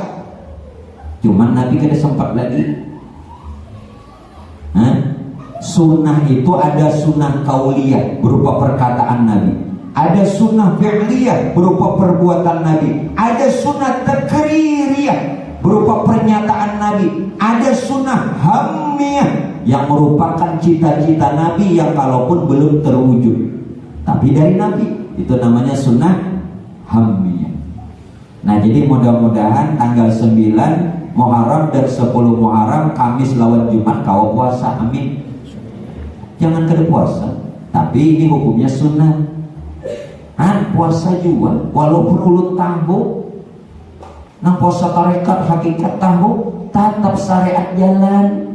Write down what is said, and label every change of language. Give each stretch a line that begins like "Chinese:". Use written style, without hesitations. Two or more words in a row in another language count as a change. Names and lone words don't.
Indonesian: Cuman Nabi kada sempat lagi. Sunnah itu ada sunnah kauliyah berupa perkataan Nabi, ada sunnah fi'liyah berupa perbuatan Nabi, ada sunnah takririyah berupa pernyataan Nabi, ada sunnah hammiyah yang merupakan cita-cita Nabi yang kalaupun belum terwujud tapi dari Nabi, itu namanya sunnah hammiyah. Nah, jadi mudah-mudahan tanggal 9 Muharram dan 10 Muharram,
Banjar: Kamis lawan Jumat kau puasa, amin. Jangan kada puasa, tapi ini hukumnya sunnah. Puasa juga walaupun ulut tahu nang puasa tarekat hakikat tahu tetap syariat jalan.